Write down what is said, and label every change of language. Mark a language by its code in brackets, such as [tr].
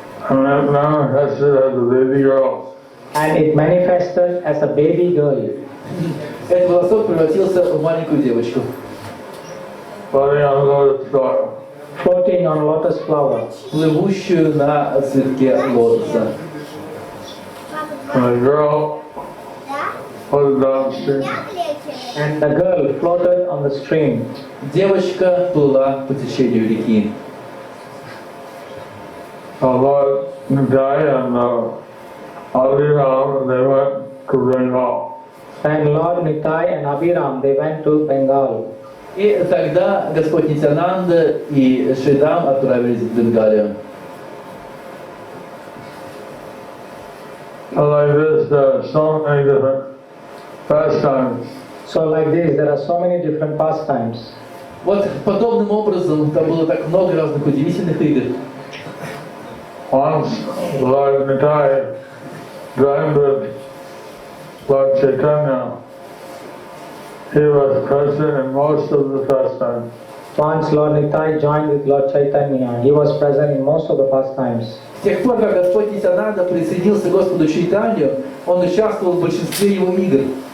[en] And that manifested as a baby girl. And it manifested as a baby girl. [ru] Этот волосок превратился в маленькую девочку. [en] Floating on the lotus soil. floating on lotus flower. [ru] плывущую на цветке лотоса. [en] And the girl was downstream. And the girl floated on the stream. [ru] Девочка плыла по течению реки. [en] Lord Nityananda and Abhiram, they went to Bengal. And Lord Nitai and Abhiram, they went to Bengal. [ru] И тогда Господь Нитьянанда и Шридам отправились в Бенгалию. [en] So like this, there are so many different pastimes. So like this, there are so many different pastimes. [ru] Вот подобным образом там было так много разных удивительных игр. [en] Once Lord Nitai joined with Lord Chaitanya. He was present in most of the pastimes. Once Lord Nitai joined with Lord Chaitanya, he was present in most of the pastimes. [ru] С тех пор, как Господь Нитьянанда присоединился к Господу Чайтанью, он участвовал в большинстве его игр.